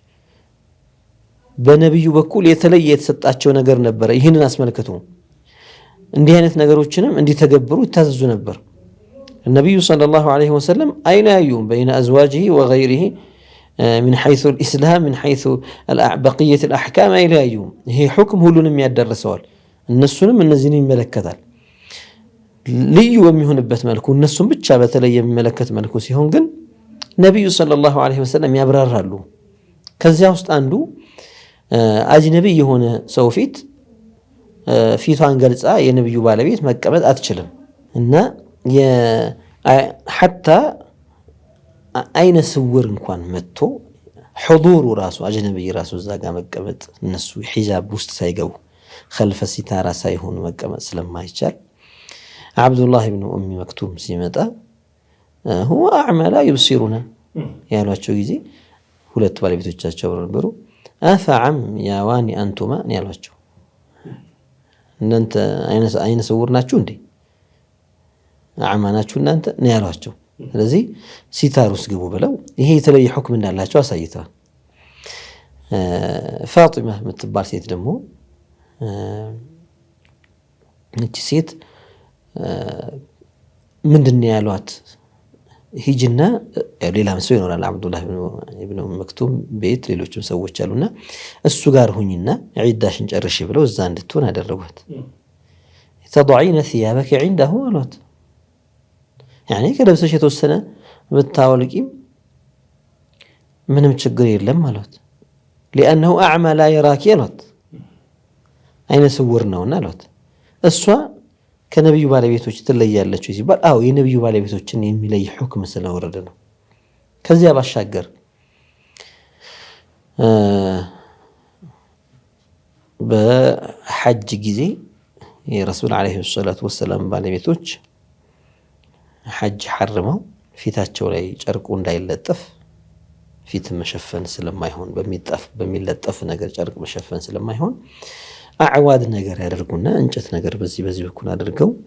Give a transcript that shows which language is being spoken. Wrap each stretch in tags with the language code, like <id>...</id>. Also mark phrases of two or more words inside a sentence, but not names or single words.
<am>በነቢዩ በኩል የተለየ የተሰጣቸው ነገር ነበረ። ይህንን አስመልክቶ እንዲህ አይነት ነገሮችንም እንዲተገብሩ ይታዘዙ ነበር። ነቢዩ</am> <ar>صلى الله عليه وسلم</ar> <am>አይለያዩም</am> <ar>بين أزواجه وغيره من حيث الإسلام من حيث بقية الأحكام</ar> <am>አይለያዩም። ይሄ ሁክም ሁሉንም ያዳርሰዋል፣ እነሱንም እነዚህን ይመለከታል። ልዩ በሚሆንበት መልኩ እነሱን ብቻ በተለየ የሚመለከት መልኩ ሲሆን ግን ነቢዩ</am> <ar>صلى الله عليه وسلم</ar> <am>ያብራራሉ። ከዚያ ውስጥ አንዱ አጅነቢ የሆነ ሰው ፊቷን ገልጻ የነብዩ ባለቤት መቀመጥ አትችልም እና ሐታ አይነ ስውር እንኳን መጥቶ ሁዱሩ ራሱ አጅነቢ ራሱ እዛ ጋር መቀመጥ እነሱ ሒጃብ ውስጥ ሳይገቡ</am> <ar>خلف الستارة</ar> <am>ሳይሆኑ መቀመጥ ስለማይቻል አብዱላህ ኢብኑ ኡሚ መክቱም ሲመጣ</am> <ar>هو أعمى لا يبصرنا</ar> <am>ያሏቸው ጊዜ ሁለት ባለቤቶቻቸው ነበሩ።</am> <ar>أفعمياوان أنتما</ar> <am>ያሏቸው እናንተ አይነ ስውር ናችሁ እንዴ አዕማ ናችሁ እናንተ ነው ያሏቸው። ስለዚህ ሲታር ውስጥ ግቡ ብለው ይሄ የተለየ ሁክም እንዳላቸው አሳይተዋል። ፋጢማ የምትባል ሴት ደግሞ እቺ ሴት ምንድን ነው ያሏት? ሂጅና ሌላ ሰው ይኖራል አብዱላህ ኢብኑ መክቱም ቤት ሌሎችም ሰዎች አሉና እሱ ጋር ሁኝና ዒዳሽን ጨርሽ ብለው እዛ እንድትሆን አደረጓት።</am> <ar>تضعين ثيابك عنده</ar> <am>አሏት። ያኔ ከለብሰሽ የተወሰነ ብታወልቂም ምንም ችግር የለም አሏት።</am> <ar>لأنه أعمى لا يراك</ar> <am>አሏት። አይነ ስውር ነውና አሏት። እሷ ከነብዩ ባለቤቶች ትለያለች ሲባል አዎ የነብዩ ባለቤቶችን የሚለይ ሁክም ስለወረደ ነው። ከዚያ ባሻገር በሐጅ ጊዜ የረሱል</am> <ar>عليه الصلاة والسلام</ar> <am>ባለቤቶች ሐጅ ሐርመው ፊታቸው ላይ ጨርቁ እንዳይለጠፍ ፊት መሸፈን ስለማይሆን በሚለጠፍ ነገር ጨርቅ መሸፈን ስለማይሆን አዕዋድ ነገር ያደርጉና እንጨት ነገር በዚህ በኩል አድርገው</am>